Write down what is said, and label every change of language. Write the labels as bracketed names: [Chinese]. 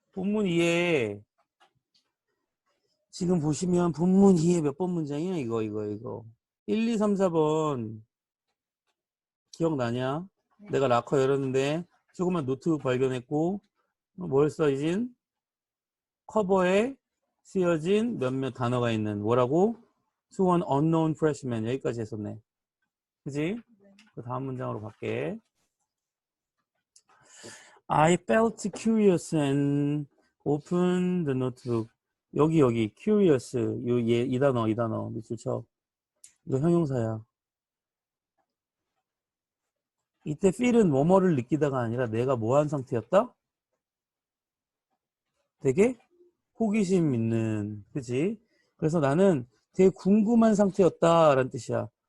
[Korean] 본문 2에 지금 보시면 본문 2에 몇 번 문장이야? 이거 1, 2, 3, 4번 기억나냐? 내가 락커 열었는데 조그만 노트북 발견했고 뭘 써진? 커버에 쓰여진 몇몇 단어가 있는 뭐라고? [English] To an unknown freshman [Korean] 여기까지 했었네. 그지? 그 다음 문장으로 갈게. [English] I felt curious and opened the notebook. [Korean] 여기 curious 이 단어 밑줄 쳐. 이거 형용사야. 이때 feel은 뭐뭐를 느끼다가 아니라 내가 뭐한 상태였다? 되게 호기심 있는, 그치? 그래서 나는 되게 궁금한 상태였다라는 뜻이야.